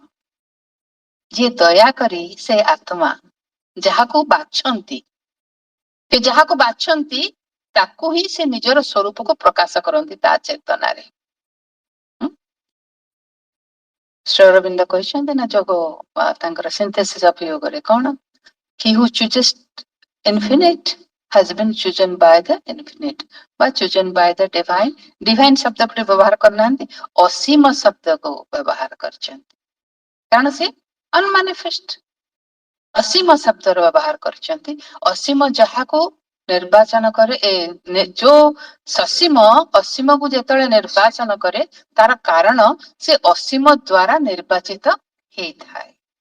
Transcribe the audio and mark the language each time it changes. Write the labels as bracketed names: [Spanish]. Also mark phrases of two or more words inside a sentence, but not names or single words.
[Odia] ଯିଏ ଦୟା କରି ସେ ଆତ୍ମା ଯାହାକୁ ବାଛନ୍ତି, ସେ ଯାହାକୁ ବାଛନ୍ତି ତାକୁ ହିଁ ସେ ନିଜର ସ୍ୱରୂପକୁ ପ୍ରକାଶ କରନ୍ତି ତା ଚେତନାରେ। ଶ୍ରୀ ଅରବିନ୍ଦ କହିଛନ୍ତି ନା ଯୋଗ ତାଙ୍କର ସିନ୍ଥେସିସ୍ ଅଫ ୟୋଗରେ କଣ, [English] he who chooses infinite has been chosen by the infinite ବା chosen by the divine। [Odia] divine ଶବ୍ଦଟି ବ୍ୟବହାର କରିନାହାନ୍ତି, ଅସୀମ ଶବ୍ଦକୁ ବ୍ୟବହାର କରିଛନ୍ତି, କାରଣ ସେ ଅନମାନିଫେଷ୍ଟ ଅସୀମ ଶବ୍ଦର ବ୍ୟବହାର କରିଛନ୍ତି। ଅସୀମ ଯାହାକୁ ନିର୍ବାଚନ କରେ, ଯୋଉ ସସୀମ ଅସୀମକୁ ଯେତେବେଳେ ନିର୍ବାଚନ କରେ ତାର କାରଣ ସେ ଅସୀମ ଦ୍ଵାରା ନିର୍ବାଚିତ ହେଇଥାଏ।